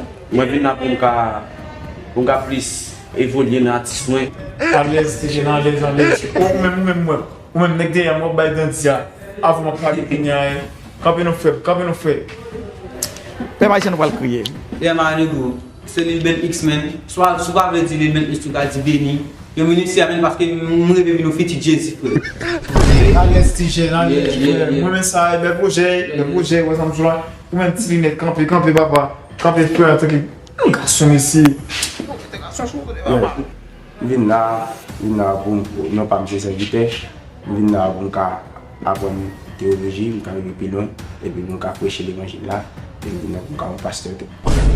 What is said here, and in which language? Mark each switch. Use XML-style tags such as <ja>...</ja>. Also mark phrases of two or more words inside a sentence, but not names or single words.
<ht>Mwen vin la pou m ka, pou m ka plis evolye nan atis mwen. A lèz, ti chèn, a lèz, a lèz. Ou menm, ou menm, mwen. Ou menm nèg de yon mò bay dan di a. Avò mò pale kounye a, eh. Kanpe nou frè, kanpe nou frè. Pè Mayisyen nou pral kriye.</ht> <en>Yeah, man, you go.</en> <ht>Se Lil Ben X, man. Swa, sou pa vle di Lil Ben X, ou ka di Benny. Yo, mwen se amen paske mwen reme vin nou fiti Jay-Z, frè. Ales T J, ales Yeah, T J. yeah, yeah. Mwen men sa, bel pwojè, Yeah, bel yeah. pwojè, wè sa m jwa. Ou menm ti linèt, kanpe, kanpe, papa. Kanpe, frè, an tanke, gason isi.</ht> <en>Yeah.</en> <ht>Mwen vin la, vin la pou m-, non pa m se sèvitè. Mwen vin la pou m ka aprann tewoloji, m ka rive pi lwen, epi m ka preche levanjil la, epi m vin la pou m ka yon pastè tou.</ht>